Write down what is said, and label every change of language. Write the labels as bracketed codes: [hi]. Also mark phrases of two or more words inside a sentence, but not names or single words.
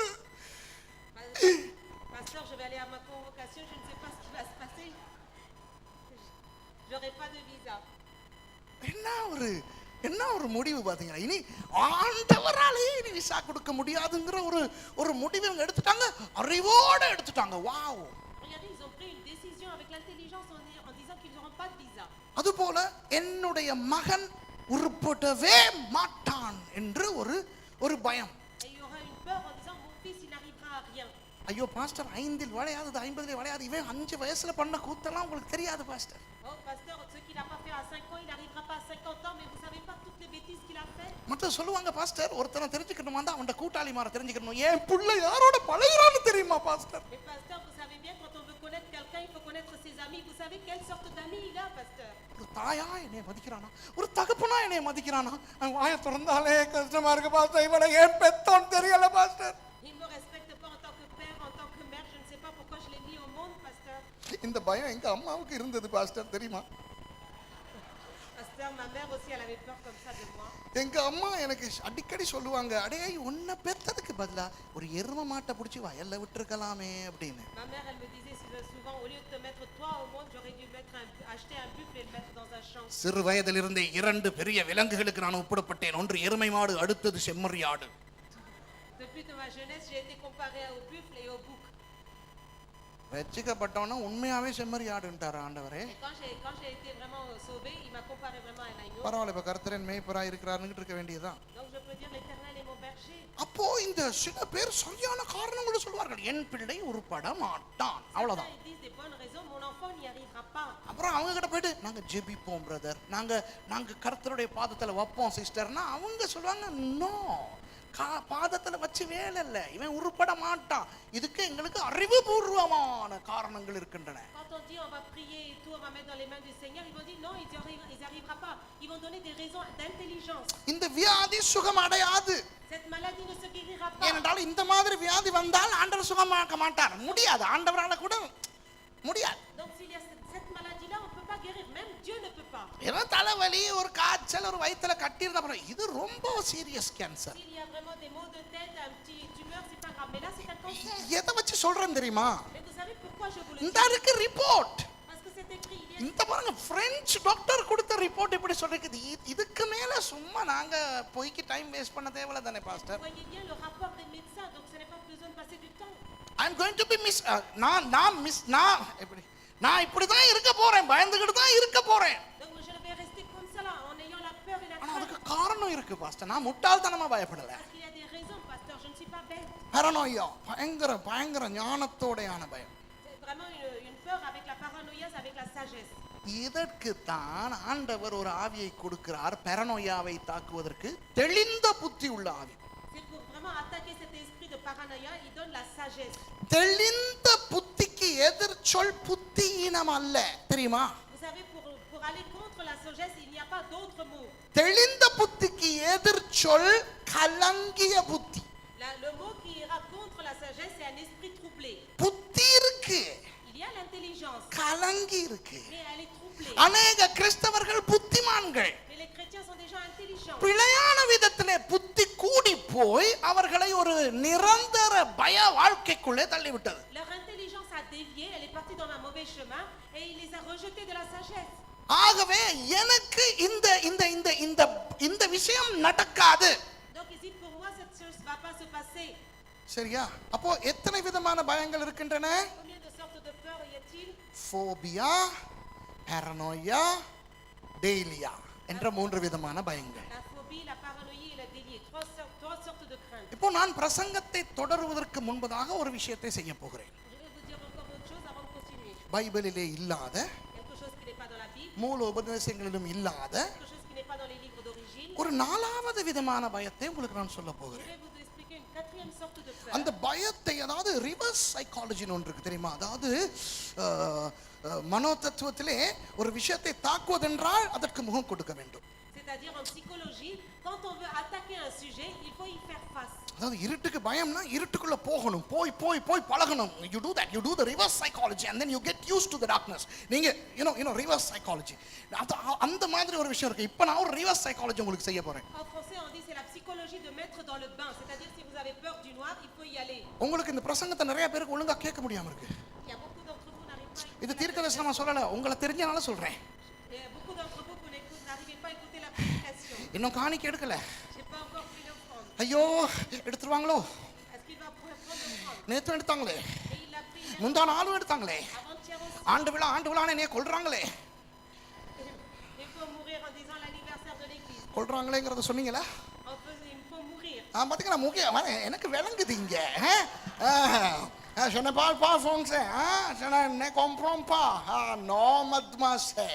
[fr] Pasteur, je vais aller à ma convocation, je ne sais pas ce qui va se passer. J'aurai pas de visa. [ta] என்ன ஒரு முடிவு பாத்தீங்களா? இனி ஆண்டவராலே இனி விசா கொடுக்க முடியாதுங்கிற ஒரு முடிவு இவங்க எடுத்துட்டாங்க, அறிவோட எடுத்துட்டாங்க. வாவ்! [fr] Regardez, ils ont pris une décision avec l'intelligence en disant qu'ils n'auront pas de visa. [ta] அதுபோல என்னுடைய மகன் உருப்படவே மாட்டான் என்று ஒரு பயம். [fr] Et il y aura une peur en disant mon fils il n'arrivera à rien. [ta] ஐயோ பாஸ்டர், 5 வளையாது 50 வளையாது, இவன் 5 வயசுல பண்ண கூத்தெல்லாம் உங்களுக்கு தெரியாது பாஸ்டர். [fr] Oh pasteur, ce qu'il n'a pas fait à 5 ans, il n'arrivera pas à 50 ans, mais vous savez pas toutes les bêtises qu'il a fait. [ta] மத்த சொல்லுவாங்க பாஸ்டர், ஒருத்தனை தெரிஞ்சுக்கணுமா தான் அவன் கூட்டாளி மாற தெரிஞ்சுக்கணும். ஏன் புள்ள யாரோட பழகுறான்னு தெரியுமா பாஸ்டர்? [fr] Mais pasteur, vous savez bien quand on veut connaître quelqu'un, il faut connaître ses amis. Vous savez quelle sorte d'amis il a, pasteur? [ta] ஒரு தாயா என்னைய மதிக்கிறானா, ஒரு தகப்பனா என்னைய மதிக்கிறானா? வாயை திறந்தாலே கஷ்டமா இருக்கு பாஸ்டர். இவனை ஏன் பெத்தோன்னு தெரியல பாஸ்டர். [fr] Il me respecte pas en tant que père, en tant que mère, je ne sais pas pourquoi je l'ai mis au monde, pasteur. [ta] இந்த பயம் எங்க அம்மாவுக்கு இருந்தது பாஸ்டர், தெரியுமா? [fr] Pasteur, ma mère aussi, elle avait peur comme ça de moi. [ta] எங்க அம்மா எனக்கு அடிக்கடி சொல்லுவாங்க, அடே உன்னை பெத்ததுக்கு பதிலா ஒரு எரும மாட்டை பிடிச்சி வயல்ல விட்டுருக்கலாமே அப்படின்னு. [fr] Ma mère, elle me disait souvent, au lieu de te mettre toi au monde, j'aurais dû acheter un buffle et le mettre dans un champ. [ta] சிறு வயதிலிருந்தே 2 பெரிய விலங்குகளுக்கு நான் ஒப்பிடப்பட்டேன். ஒன்று எருமை மாடு, அடுத்தது செம்மறியாடு. [fr] Depuis de ma jeunesse, j'ai été comparé au buffle et au bouc. [ta] ரட்சிக்கப்பட்டவனா உண்மையாவே செம்மறியாடுன்றார் ஆண்டவரே. [fr] Et quand j'ai été vraiment sauvé, il m'a comparé vraiment à un agneau. [ta] பரவாயில்ல, இப்ப கர்த்தரன் மேய்ப்பராய் இருக்கிறார்னு இருக்க வேண்டியதுதான். [fr] Donc je peux dire l'Éternel est mon berger. [ta] அப்போ இந்த சில பேர் சரியான காரணங்களை சொல்வார்கள். என் பிள்ளை உருப்பட மாட்டான், அவ்வளவுதான். [fr] Ils disent des bonnes raisons, mon enfant n'y arrivera pas. [ta] அப்புறம் அவங்க கிட்ட போயிட்டு நாங்க ஜெபிப்போம் பிரதர், நாங்க கர்த்தருடைய பாதத்துல வைப்போம் சிஸ்டர்னா அவங்க சொல்லுவாங்க, நோ, பாதத்துல வச்சு வேலை இல்ல, இவன் உருப்பட மாட்டான். இதுக்கு எங்களுக்கு அறிவுபூர்வமான காரணங்கள் இருக்கின்றன. [fr] Quand on dit on va prier et tout, on va mettre dans les mains du Seigneur, ils vont dire non, ils arrivera pas. Ils vont donner des raisons d'intelligence. [ta] இந்த வியாதி சுகம் அடையாது. [fr] Cette maladie ne se guérira pas. [ta] ஏனென்றால் இந்த மாதிரி வியாதி வந்தால் ஆண்டவர் சுகமாக்க மாட்டார், முடியாது, ஆண்டவரால கூட முடியாது. [fr] Donc s'il y a cette maladie là, on peut pas guérir, même Dieu ne peut pas. [ta] ஏன்னா தலைவலி, ஒரு காய்ச்சல், ஒரு வயித்துல கட்டி இருந்தா அப்புறம் இது ரொம்ப [en] serious cancer. [fr] S'il y a vraiment des maux de tête, un petit tumeur, c'est pas grave, mais là c'est un cancer. [ta] எதை வச்சு சொல்றேன் தெரியுமா? [fr] Mais vous savez pourquoi je vous le [ta] இந்த [fr] dis? [ta] இருக்கு ரிப்போர்ட். [fr] Parce que c'est écrit, il y a [ta] இந்த பாருங்க, [en] French doctor [ta] கொடுத்த ரிப்போர்ட் இப்படி சொல்லிருக்குது. இதுக்கு மேல சும்மா நாங்க போய்க்கு [en] time waste [ta] பண்ண தேவையில்ல தானே பாஸ்டர்? [fr] Vous voyez bien le rapport des médecins, donc ce n'est pas besoin de passer du temps. [en] I am going to be miss [ta] நான் இப்படி தான் இருக்க போறேன், பயந்துகிட்டு தான் இருக்க போறேன். [fr] Donc je vais rester comme ça là, en ayant la peur et la [ta] ஆனா அதுக்கு [fr] crainte. [ta] காரணம் இருக்கு பாஸ்டர். நான் முட்டாள்தனமா பயப்படல. [fr] Parce qu'il y a des raisons, pasteur, je ne suis pas bête. [ta] பரனோயா, பயங்கர ஞானத்தோடையான பயம். [fr] C'est vraiment une peur avec la paranoïa, avec la sagesse. [ta] இதற்கு தான் ஆண்டவர் ஒரு ஆவியை கொடுக்கிறார், பரனோயாவை தாக்குவதற்கு தெளிந்த புத்தி உள்ள ஆவி. [fr] C'est pour vraiment attaquer cet esprit de paranoïa, il donne la sagesse. [ta] தெளிந்த புத்திக்கு எதிர் சொல் புத்தியினம் அல்ல, தெரியுமா? [fr] Vous savez, pour aller contre la sagesse, il n'y a pas d'autre mot. [ta] தெளிந்த புத்திக்கு எதிர் சொல் கலங்கிய புத்தி. [fr] Le mot qui ira contre la sagesse, c'est un esprit troublé. [ta] புத்தி இருக்கு, [fr] Il y a l'intelligence, [ta] கலங்கி இருக்கு. [fr] mais elle est troublée. [ta] அநேக கிறிஸ்தவர்கள் புத்திமான்கள் [fr] Mais les chrétiens sont des gens intelligents. [ta] பிழையான விதத்திலே புத்தி கூடி போய் அவர்களை ஒரு நிரந்தர பய வாழ்க்கைக்குள்ளே தள்ளிவிட்டது. [fr] Leur intelligence a dévié, elle est partie dans un mauvais chemin et il les a rejetés de la sagesse. [ta] ஆகவே எனக்கு இந்த இந்த இந்த இந்த இந்த விஷயம் நடக்காது. [fr] Donc il dit pour moi cette chose va pas se passer. [ta] சரியா? அப்போ எத்தனை விதமான பயங்கள் இருக்கின்றன? [fr] Combien de sortes de peurs y a-t-il? [en] phobia, paranoia, [ta] டெய்லியா என்ற மூன்று விதமான பயங்கள். [fr] La phobie, la paranoïa et la délié. Trois sortes de craintes. [ta] இப்போ நான் பிரசங்கத்தை தொடருவதற்கு முன்பதாக ஒரு விஷயத்தை செய்ய போகிறேன். [fr] Je vais vous dire encore autre chose avant de continuer. [ta] பைபிளிலே இல்லாத, [fr] Quelque chose qui n'est pas dans la Bible, [ta] மூல உபதேசங்களிலும் இல்லாத [fr] quelque chose qui n'est pas dans les livres d'origine. [ta] ஒரு நாலாவது விதமான பயத்தை உங்களுக்கு நான் சொல்ல [fr] Je [ta] போகிறேன். [fr] vais vous expliquer une quatrième sorte de peur. [ta] அந்த பயத்தை, அதாவது [en] reverse psychologyன்னு [ta] ஒன்று இருக்கு தெரியுமா? அதாவது மனோதத்துவத்திலே ஒரு விஷயத்தை தாக்குவதென்றால் அதற்கு முகம் கொடுக்க வேண்டும். [fr] C'est-à-dire en psychologie, quand on veut attaquer un sujet, il faut y faire face. [ta] அதாவது இருட்டுக்கு பயம்னா இருட்டுக்குள்ள போகணும், போய் போய் போய் பழகணும். [en] You do that, you do the reverse psychology and then you get used to the darkness. [ta] நீங்க [en] you know reverse psychology. [ta] அந்த மாதிரி ஒரு விஷயம் இருக்கு. இப்போ நான் ஒரு [en] reverse psychology [ta] உங்களுக்கு செய்ய போறேன். [fr] En français, on dit c'est la psychologie de mettre dans le bain. C'est-à-dire si vous avez peur du noir, il faut y aller. [ta] உங்களுக்கு இந்த பிரசங்கத்தை நிறைய பேருக்கு ஒழுங்கா கேட்க முடியாம இருக்கு. [fr] Il y a beaucoup d'entre vous qui n'arrivent pas à écouter. [ta] இது தீர்க்கதரிசனமா சொல்லல, உங்களை தெரிஞ்சனால சொல்றேன். [fr] Il y a beaucoup d'entre vous qui n'arrivez pas à écouter la prédication. [ta] இன்னும் காணிக்க எடுக்கல. [fr] J'ai pas encore pris l'offrande. [ta] ஐயோ எடுத்துருவாங்களோ? [fr] Est-ce qu'il va prendre l'offrande? [ta] நேத்து எடுத்தாங்களே, [fr] Et il l'a pris hier, [ta] முந்தான ஆளும் எடுத்தாங்களே, [fr] avant-hier aussi. [ta] ஆண்டு விழான்னு என்னைய கொல்றாங்களே. [fr] Il faut mourir en disant l'anniversaire de l'église. [ta] கொல்றாங்களேங்கிறத சொன்னீங்களா? [fr] Il faut mourir. [ta] பாத்தீங்கன்னா முக்கியம் எனக்கு விளங்குது இங்க. [fr] Je ne parle pas français, je ne comprends pas. Non, mademoiselle.